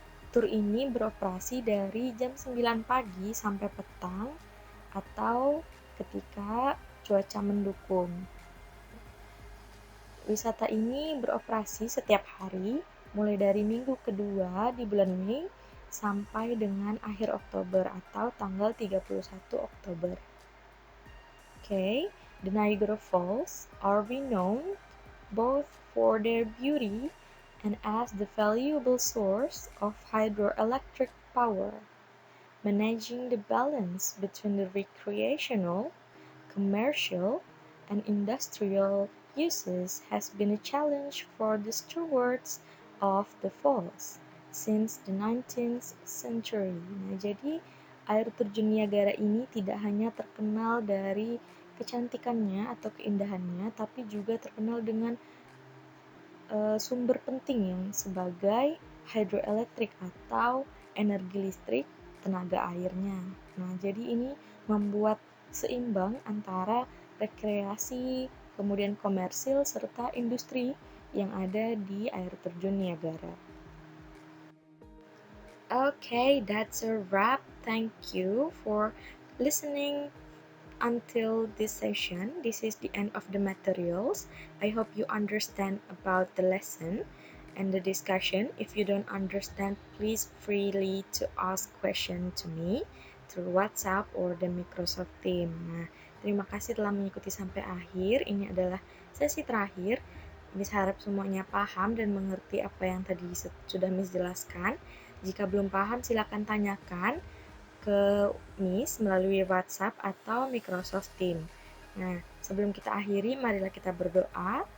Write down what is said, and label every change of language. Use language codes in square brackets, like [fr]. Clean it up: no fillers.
[id] Tur ini beroperasi dari jam 9 pagi sampai petang atau ketika cuaca mendukung. Wisata ini beroperasi setiap hari mulai dari minggu kedua di bulan Mei sampai dengan akhir Oktober atau tanggal 31 Oktober. [en] Okay, the Niagara Falls are renowned both for their beauty and as the valuable source of hydroelectric power. Managing the balance between the recreational, commercial, and industrial uses has been a challenge for the stewards of the falls since the 19th century. [id] Nah, jadi air terjun Niagara ini tidak hanya terkenal dari kecantikannya atau keindahannya, tapi juga terkenal dengan sumber penting yang sebagai hydroelectric atau energi listrik tenaga airnya. Nah, jadi ini membuat seimbang antara rekreasi, kemudian komersil, serta industri yang ada di air terjun Niagara. [en] Okay, that's a wrap. Thank you for listening until this session. This is the end of the materials. I hope you understand about the lesson and the discussion. If you don't understand, please freely to ask question to me through WhatsApp or the Microsoft Team. [id] Nah, terima kasih telah mengikuti sampai akhir. Ini adalah sesi terakhir. Miss harap semuanya paham dan mengerti apa yang tadi sudah Miss jelaskan. Jika belum paham, silakan tanyakan ke Miss melalui WhatsApp atau Microsoft Team. Nah, sebelum kita akhiri, marilah kita berdoa.